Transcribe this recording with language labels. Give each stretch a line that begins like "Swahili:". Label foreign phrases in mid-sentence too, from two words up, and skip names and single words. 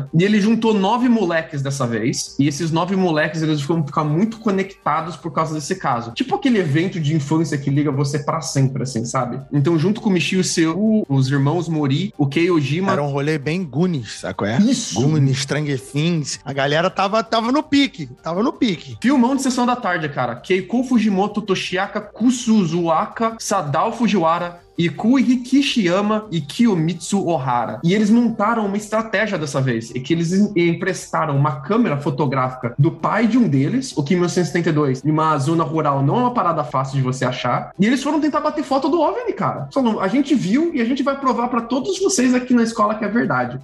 Portuguese: E ele juntou 9 moleques dessa vez. E esses 9 moleques, eles vão ficar muito conectados por causa desse caso. Tipo aquele evento de infância que liga você pra sempre, assim, sabe? Então, junto com o Michio Seu, os irmãos Mori, o Kei Ojima... Era um rolê bem Goonies, sabe qual é? Isso! Goonies, Stranger Things. A galera tava no pique. Filmão de sessão da tarde, cara. Keiko Fujimoto, Toshiaka Kusuzuaka, Sadao Fujiwara, Ikui Kishiyama e Kiyomitsu Ohara. E eles montaram uma estratégia dessa vez, que eles emprestaram uma câmera fotográfica do pai de um deles, o Kim 1972, em uma zona rural, não é uma parada fácil de você achar, e eles foram tentar bater foto do OVNI, cara. Falaram, a gente viu e a gente vai provar pra todos vocês aqui na escola que é verdade.